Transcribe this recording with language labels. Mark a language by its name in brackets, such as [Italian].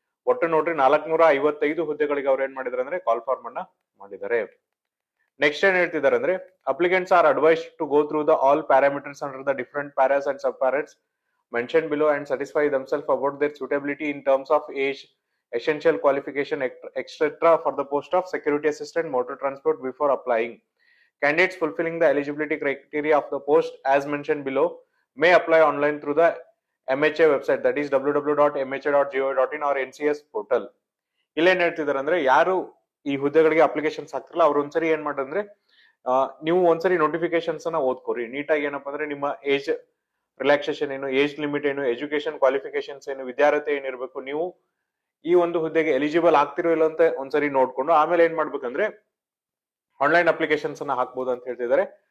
[Kannada] ಒಟ್ಟು ನೋಡ್ರಿ 455 ಹುದ್ದೆಗಳಿಗೆ ಅವ್ರು ಏನ್ ಮಾಡಿದಾರೆ ಅಂದ್ರೆ ಕಾಲ್ ಫಾರ್ಮ್ ಅನ್ನ ಮಾಡಿದ್ದಾರೆ. ನೆಕ್ಸ್ಟ್ ಏನ್ ಹೇಳ್ತಿದ್ದಾರೆ ಅಂದ್ರೆ [English] Applicants are advise to go through the all parameters under the different paras and sub paras mention below and satisfy themselves about their suitability in terms of age, essential qualification, etc. for the post of security assistant motor transport before applying. Candidates fulfilling the eligibility criteria of the post as mentioned below may apply online through the MHA website, that is www.mha.gov.in or NCS portal. [Kannada] ಇಲ್ಲೇನ್ ಹೇಳ್ತಿದಾರೆ ಅಂದ್ರೆ ಯಾರು ಈ ಹುದ್ದೆಗಳಿಗೆ applications ಹಾಕ್ತಿರಲ್ಲ ಅವ್ರು ಒಂದ್ಸರಿ ಏನ್ ಮಾಡ್ರಂದ್ರೆ ನೀವು ಒಂದ್ಸರಿ ನೋಟಿಫಿಕೇಶನ್ಸ್ ಅನ್ನ ಓದ್ಕೋರಿ ನೀಟಾಗಿ. ಏನಪ್ಪಾ ಅಂದ್ರೆ ನಿಮ್ಮ ಏಜ್ ರಿಲ್ಯಾಕ್ಸೇಷನ್ ಏನು, ಏಜ್ ಲಿಮಿಟ್ ಏನು, ಎಜುಕೇಶನ್ ಕ್ವಾಲಿಫಿಕೇಶನ್ಸ್ ಏನು, ವಿದ್ಯಾರ್ಥಿ ಏನಿರ್ಬೇಕು, ನೀವು ಈ ಒಂದು ಹುದ್ದೆಗೆ ಎಲಿಜಿಬಲ್ ಆಗ್ತಿರೋ ಇಲ್ಲ ಅಂತ ಒಂದ್ಸರಿ ನೋಡ್ಕೊಂಡು ಆಮೇಲೆ ಏನ್ ಮಾಡ್ಬೇಕಂದ್ರೆ ಆನ್ಲೈನ್ ಅಪ್ಲಿಕೇಶನ್ಸ್ ಅನ್ನ ಹಾಕ್ಬಹುದು ಅಂತ ಹೇಳ್ತಿದ್ದಾರೆ.